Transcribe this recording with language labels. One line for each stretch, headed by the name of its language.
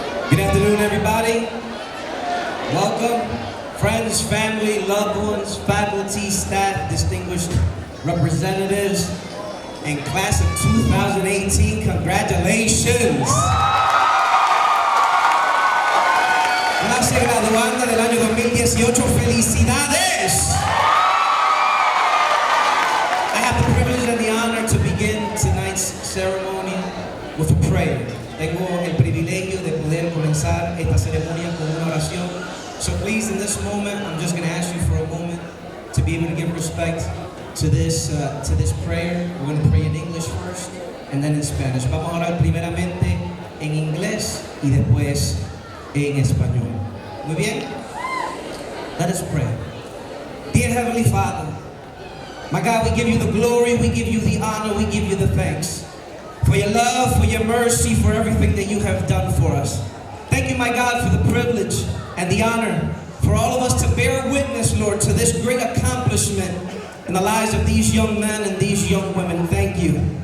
English: Good afternoon, everybody. Welcome, friends, family, loved ones, faculty, staff, distinguished representatives, and class of 2018, congratulations.
Spanish: Clase graduanda del año 2018, felicidades.
English: I have the privilege and the honor to begin tonight's ceremony with a prayer.
Spanish: Tengo el privilegio de poder comenzar esta ceremonia con una oración.
English: So please, in this moment, I'm just going to ask you for a moment to be able to give respect to this prayer. We're going to pray in English first, and then in Spanish.
Spanish: Vamos a orar primeramente en inglés y después en español. Muy bien?
English: Let us pray. Dear Heavenly Father, my God, we give you the glory, we give you the honor, we give you the thanks. For your love, for your mercy, for everything that you have done for us. Thank you, my God, for the privilege and the honor for all of us to bear witness, Lord, to this great accomplishment in the lives of these young men and these young women. Thank you.